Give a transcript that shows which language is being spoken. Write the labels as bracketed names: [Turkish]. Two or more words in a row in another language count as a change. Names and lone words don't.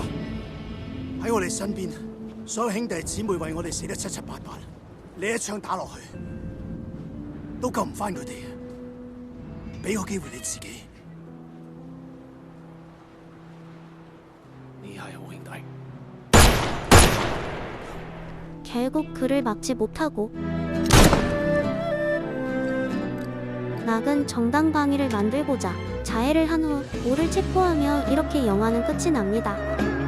[Cantonese] 喺我哋身邊，所有兄弟姊妹為我哋死得七七八八，你一槍打落去，都救唔翻佢哋。俾個機會你自己。 [Korean] 결국 그를 막지 못하고 낙은 정당방위를 만들고자 자해를 한 후 오를 체포하며 이렇게 영화는 끝이 납니다.